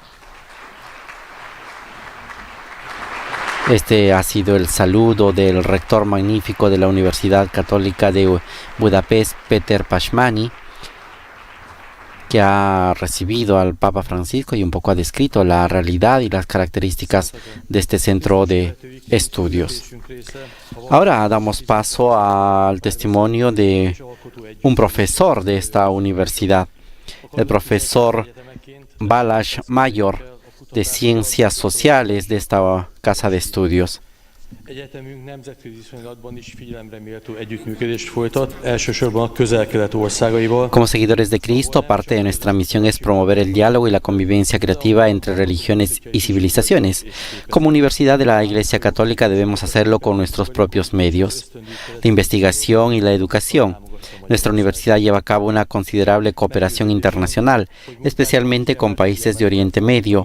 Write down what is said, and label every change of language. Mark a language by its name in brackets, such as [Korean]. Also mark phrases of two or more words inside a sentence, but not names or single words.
[Spanish] Este ha sido el saludo del rector magnífico de la Universidad Católica de Budapest, Péter Pázmány, que ha recibido al Papa Francisco y un poco ha descrito la realidad y las características de este centro de estudios. Ahora damos paso al testimonio de un profesor de esta universidad, el profesor Balázs Major, de Ciencias Sociales de esta casa de estudios. [Hungarian] Egyetemünk nemzetközi viszonylatban is figyelemre méltó együttműködést folytat, elsősorban a Közel-Kelet országaival. [Spanish] Como seguidores de Cristo, parte de nuestra misión es promover el diálogo y la convivencia creativa entre religiones y civilizaciones. Como Universidad de la Iglesia Católica debemos hacerlo con nuestros propios medios, la investigación y la educación. Nuestra universidad lleva a cabo una considerable cooperación internacional, especialmente con países de Oriente Medio.